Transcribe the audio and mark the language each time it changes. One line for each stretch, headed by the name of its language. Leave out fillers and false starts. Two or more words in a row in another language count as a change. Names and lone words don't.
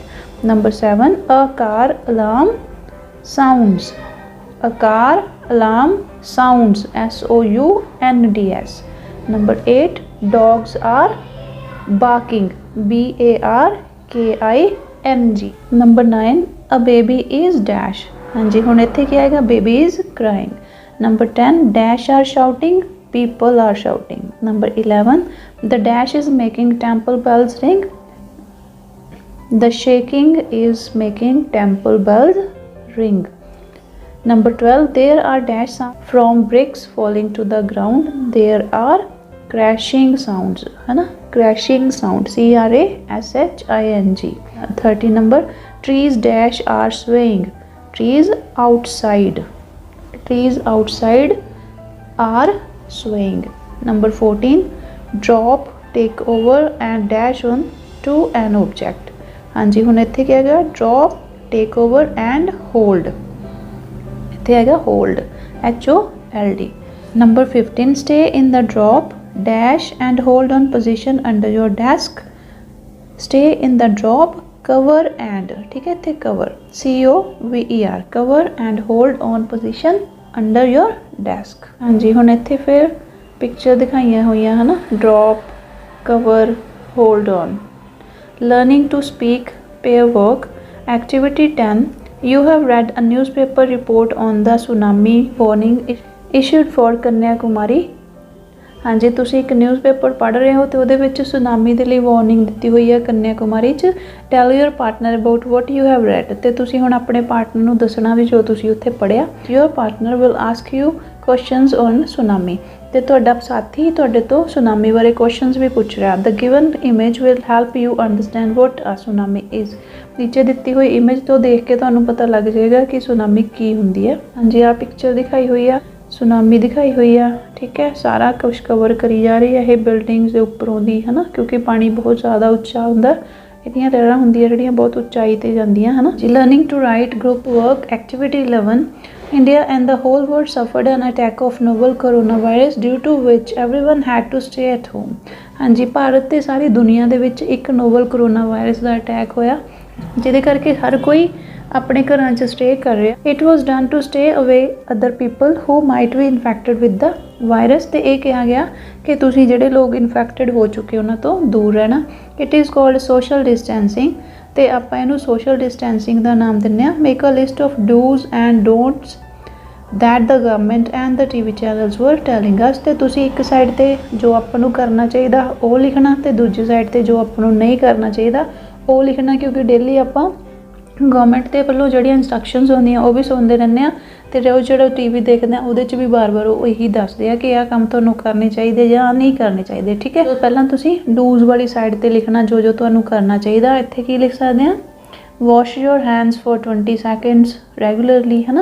English: Number 7, a car alarm sounds, a car alarm sounds, SOUNDS। Number 8, dogs are barking, BARKING। Number 9, a baby is dash।
Punjabi: ਹਾਂ ਜੀ, ਹੁਣ ਇੱਥੇ ਕੀ ਆਏਗਾ,
English: baby is crying। Number 10, dash are shouting, people are shouting। Number 11, the dash is making temple bells ring, the shaking is making temple bells ring। Number 12, there are dash sounds from bricks falling to the ground, there are crashing sounds,
Punjabi: ਹੈ ਨਾ,
English: crashing sound, CRASHING। 13 number, trees dash are swaying, trees outside are swaying। Number 14, drop, take over and dash on to an object।
Punjabi: ਹਾਂ ਜੀ, ਹੁਣ ਇੱਥੇ ਕੀ ਹੈਗਾ,
English: drop, take over and hold, hold, HOLD। Number 15, stay in the drop, dash and hold on position under your desk, stay in the drop, cover and,
Punjabi: ਠੀਕ ਹੈ, ਇੱਥੇ
English: cover, COVER, cover and hold on position under your desk।
Punjabi: ਹਾਂ ਜੀ, ਹੁਣ ਇੱਥੇ ਫਿਰ ਪਿਕਚਰ ਦਿਖਾਈਆਂ ਹੋਈਆਂ ਹੈ ਨਾ,
English: drop, cover, hold on। learning to speak, pair work। Activity 10, you have read a newspaper report on the tsunami warning issued for Kanyakumari।
Punjabi: ਹਾਂ ਜੀ, ਤੁਸੀ ਇੱਕ ਨਿਊਜ਼ਪੇਪਰ ਪੜ੍ਹ ਰਹੇ ਹੋ ਤੋ ਉਹਦੇ ਵਿੱਚ ਸੁਨਾਮੀ ਦੇ ਲਈ ਵਾਰਨਿੰਗ ਦਿੱਤੀ ਹੋਈ ਹੈ ਕੰਨਿਆਕੁਮਾਰੀ 'ਚ।
English: Tell your partner about what you have read.
Punjabi: ਤੇ ਤੁਸੀਂ ਹੁਣ ਆਪਣੇ ਪਾਰਟਨਰ ਨੂੰ ਦੱਸਣਾ ਵੀ ਜੋ ਤੁਸੀਂ ਉੱਥੇ ਪੜ੍ਹਿਆ।
English: Your partner will ask you questions on tsunami.
Punjabi: ਤੇ ਤੁਹਾਡਾ ਸਾਥੀ ਤੁਹਾਡੇ ਤੋਂ ਸੁਨਾਮੀ ਬਾਰੇ ਕੁਐਸਚਨਸ ਵੀ ਪੁੱਛ ਰਿਹਾ।
English: The given image will help you understand what a tsunami is.
Punjabi: ਨੀਚੇ ਦਿੱਤੀ ਹੋਈ ਇਮੇਜ ਤੋਂ ਦੇਖ ਕੇ ਤੁਹਾਨੂੰ ਪਤਾ ਲੱਗ ਜਾਏਗਾ ਕਿ ਸੁਨਾਮੀ ਕੀ ਹੁੰਦੀ ਹੈ। ਹਾਂਜੀ, ਆਹ ਪਿਕਚਰ ਦਿਖਾਈ ਹੋਈ ਆ, ਸੁਨਾਮੀ ਦਿਖਾਈ ਹੋਈ ਆ, ਠੀਕ ਹੈ। ਸਾਰਾ ਕੁਛ ਕਵਰ ਕਰੀ ਜਾ ਰਹੀ ਹੈ ਇਹ ਬਿਲਡਿੰਗਸ ਦੇ ਉੱਪਰੋਂ ਦੀ, ਹੈ ਨਾ, ਕਿਉਂਕਿ ਪਾਣੀ ਬਹੁਤ ਜ਼ਿਆਦਾ ਉੱਚਾ ਹੁੰਦਾ। ਇਹਦੀਆਂ ਲਹਿਰਾਂ ਹੁੰਦੀਆਂ ਜਿਹੜੀਆਂ ਬਹੁਤ ਉੱਚਾਈ 'ਤੇ ਜਾਂਦੀਆਂ, ਹੈ ਨਾ ਜੀ।
English: Learning to write group work. ਐਕਟੀਵਿਟੀ 11, India and the whole world suffered an attack of novel coronavirus due to which everyone had to stay at home।
Punjabi: ਹਾਂ ਜੀ, ਭਾਰਤ ਤੇ ਸਾਰੀ ਦੁਨੀਆ ਦੇ ਵਿੱਚ ਇੱਕ ਨੋਵਲ ਕਰੋਨਾ ਵਾਇਰਸ ਦਾ ਅਟੈਕ ਹੋਇਆ ਜਿਹਦੇ ਕਰਕੇ ਹਰ ਕੋਈ ਆਪਣੇ ਘਰਾਂ 'ਚ ਸਟੇ ਕਰ ਰਿਹਾ।
English: It was done to stay away other people who might be infected with the virus.
Punjabi: ਤੇ ਇਹ ਕਿਹਾ ਗਿਆ ਕਿ ਤੁਸੀਂ ਜਿਹੜੇ ਲੋਕ ਇਨਫੈਕਟਡ ਹੋ ਚੁੱਕੇ ਉਹਨਾਂ ਤੋਂ ਦੂਰ ਰਹਿਣਾ।
English: It is called social distancing.
Punjabi: ਤੇ ਆਪਾਂ ਇਹਨੂੰ
English: social distancing
Punjabi: ਦਾ ਨਾਮ ਦਿੰਦੇ ਹਾਂ।
English: Make a list of dos and don'ts that the government and the TV channels were telling us।
Punjabi: ਤੇ ਤੁਸੀਂ ਇੱਕ ਸਾਈਡ 'ਤੇ ਜੋ ਆਪਾਂ ਨੂੰ ਕਰਨਾ ਚਾਹੀਦਾ ਉਹ ਲਿਖਣਾ ਤੇ ਦੂਜੀ ਸਾਈਡ 'ਤੇ ਜੋ ਆਪਾਂ ਨੂੰ ਨਹੀਂ ਕਰਨਾ ਚਾਹੀਦਾ ਉਹ ਲਿਖਣਾ, ਕਿਉਂਕਿ ਡੇਲੀ ਆਪਾਂ ਗਵਰਨਮੈਂਟ ਕੇ ਵਾਲੋਂ ਜਿਹੜੀਆਂ ਇੰਸਟ੍ਰਕਸ਼ਨਸ ਹੋਂਦੀਆਂ ਵੋ ਭੀ ਸੁਣਤੇ ਰਹਿਨੇ ਆ ਤੇ ਜੋ ਟੀਵੀ ਦੇਖਤੇ ਹੈਂ ਵੋ ਭੀ ਬਾਰ ਬਾਰ ਯਹੀ ਦੱਸਦੇ ਕਿ ਯਹ ਕਾਮ ਤੁਹਾਨੂੰ ਕਰਨੇ ਚਾਹੀਏ ਯਾ ਨਹੀਂ ਕਰਨੇ ਚਾਹੀਏ। ਠੀਕ ਹੈ, ਤੋ ਪਹਿਲਾਂ ਤੁਸੀਂ ਡੂਜ਼ ਵਾਲੀ ਸਾਈਡ ਤੇ ਲਿਖਣਾ ਜੋ ਤੁਹਾਨੂੰ ਕਰਨਾ ਚਾਹੀਏ। ਇੱਥੇ ਕੀ ਲਿਖ ਸਕਦੇ ਹੈਂ,
English: wash your hands for 20 seconds regularly,
Punjabi: ਹੈ ਨਾ।